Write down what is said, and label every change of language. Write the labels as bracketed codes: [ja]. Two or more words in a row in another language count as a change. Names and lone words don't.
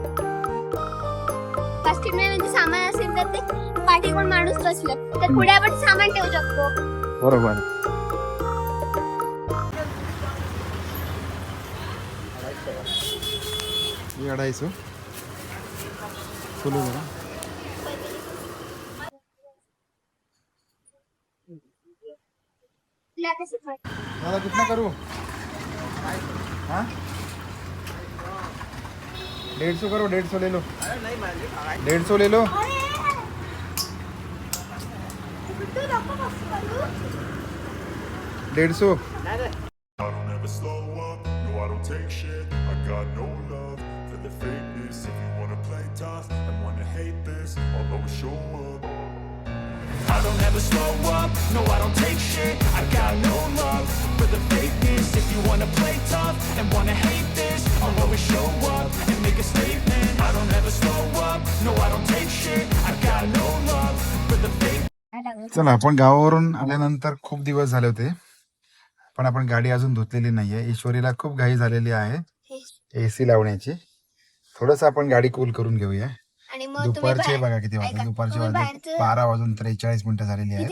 [mr] बास्केट म्हणजे सामान असेल तर ते पाठी कोण माणूस बसलं तर पुढे आपण सामान ठेवू शकतो. बरोबर. अडायचो फुल जरा. [hi] दादा कितना करूँ? हाँ 150 करो, 150 ले लो. 150 ले लो. डेढ़ सौ. [en] I don't ever slow up, no I don't take shit. I got no love for the fakeness. If you wanna play tough and wanna hate this, I'll always show up. I don't ever slow up, no I don't take shit. I got no love for the fakeness. If you wanna play tough and wanna hate this, I'll always show up and make a statement. I don't ever slow up, no I don't take shit. I got no love for the fakeness. [mr] चला, आपण गावावरून आल्यानंतर खूप दिवस झाले होते, पण आपण गाडी अजून धुतलेली नाहीये. ईश्वरीला खूप घाई झालेली आहे एसी लावण्याची. थोडस आपण गाडी कूल करून घेऊया. आणि मग दुपारचे बघा किती वाजले. दुपारचे वाजले 12 वाजून 43 मिनिटं झालेली आहेत.